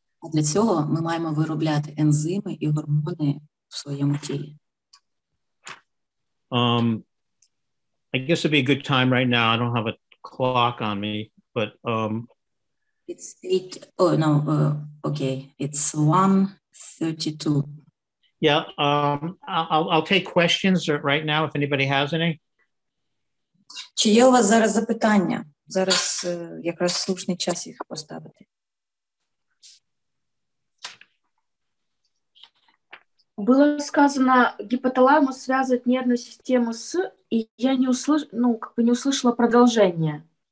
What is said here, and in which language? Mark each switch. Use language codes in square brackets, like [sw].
[uk] А для цього ми маємо виробляти ензими і гормони в своєму тілі. [en] I guess it'd be a good time right now. I don't have a clock on me, but it's 8. Oh no. Okay. It's 1:32. Yeah. I'll take questions right now if anybody has any. [uk] Чи є у вас зараз запитання? Зараз якраз слушний час їх поставити. [ru] Было сказано, гипоталамус связывает нервную систему с, и я не не услышала продолжение.